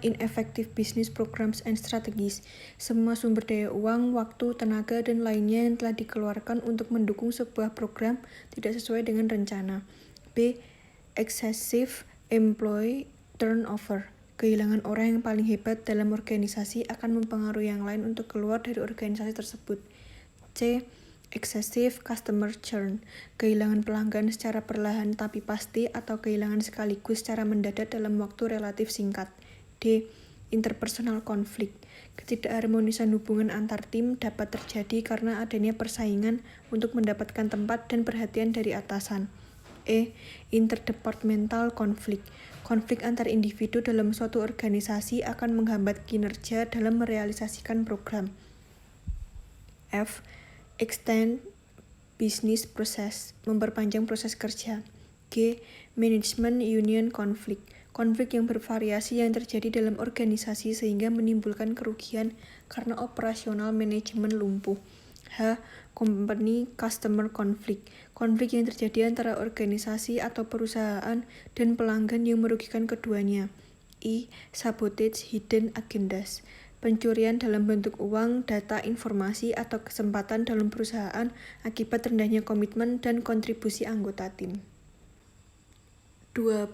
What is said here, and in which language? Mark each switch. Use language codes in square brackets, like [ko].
[en] Ineffective business programs and strategies. [id] Semua sumber daya uang, waktu, tenaga, dan lainnya yang telah dikeluarkan untuk mendukung sebuah program tidak sesuai dengan rencana. B. [en] Excessive employee turnover. [id] Kehilangan orang yang paling hebat dalam organisasi akan mempengaruhi yang lain untuk keluar dari organisasi tersebut. C. [en] Excessive customer churn. [id] Kehilangan pelanggan secara perlahan tapi pasti atau kehilangan sekaligus secara mendadak dalam waktu relatif singkat. D. [en] Interpersonal conflict. [id] Ketidakharmonisan hubungan antar tim dapat terjadi karena adanya persaingan untuk mendapatkan tempat dan perhatian dari atasan. E. [en] Interdepartmental conflict. [id] Konflik antar individu dalam suatu organisasi akan menghambat kinerja dalam merealisasikan program. F. [en] Extend business process. [id] Memperpanjang proses kerja. G. [en] Management union conflict. [id] Konflik yang bervariasi yang terjadi dalam organisasi sehingga menimbulkan kerugian karena operasional manajemen lumpuh. H. [en] Company customer conflict. [id] Konflik yang terjadi antara organisasi atau perusahaan dan pelanggan yang merugikan keduanya. I. [en] Sabotage hidden agendas. [id] Pencurian dalam bentuk uang, data, informasi, atau kesempatan dalam perusahaan akibat rendahnya komitmen dan kontribusi anggota tim. 2.